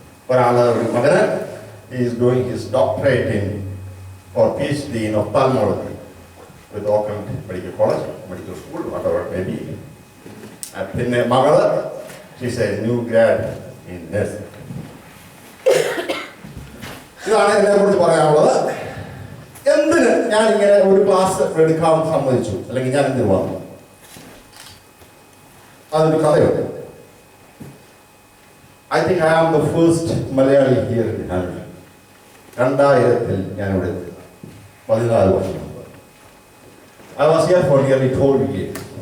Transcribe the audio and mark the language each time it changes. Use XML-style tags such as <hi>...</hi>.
<ml>ഒരാള് ഒരു മകന്</ml> <en>Is doing his doctorate in or PhD in ophthalmology with Auckland Medical College, Medical School, whatever it may be.</en> <ml>പിന്നെ മകള്</ml> <en>she's a new grad in nursing.</en> <ml>ഇതാണ് എന്നെ കുറിച്ച് പറയാനുള്ളത്. എന്തിന് ഞാൻ ഇങ്ങനെ ഒരു ക്ലാസ് എടുക്കാൻ സമ്മതിച്ചു, അല്ലെങ്കിൽ ഞാൻ എന്തിനു വന്നു? അതൊരു കഥയുണ്ട്.</ml> <en>I think I am the first Malayali here in Hanoi. 2000</en> <ml>ഞാനിവിടെ എത്തി. 14 വർഷം മുമ്പ്.</ml> <en>I was here for nearly 12 years.</en>